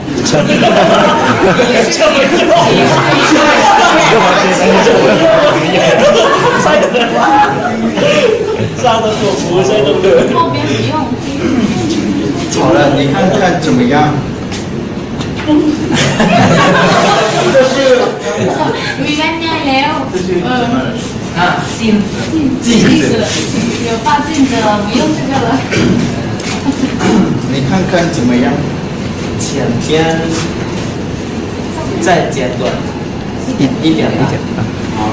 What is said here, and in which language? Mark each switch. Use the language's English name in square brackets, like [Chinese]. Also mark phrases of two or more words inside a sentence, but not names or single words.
[Chinese] 上的做服务生都对。后边不用。好了，你看看怎么样？这是。 [Thai] มีแว่นง่ายแล้ว [Chinese] 这是什么？镜子。有发镜的，不用这个了。你看看怎么样？前边再剪短一点的。好。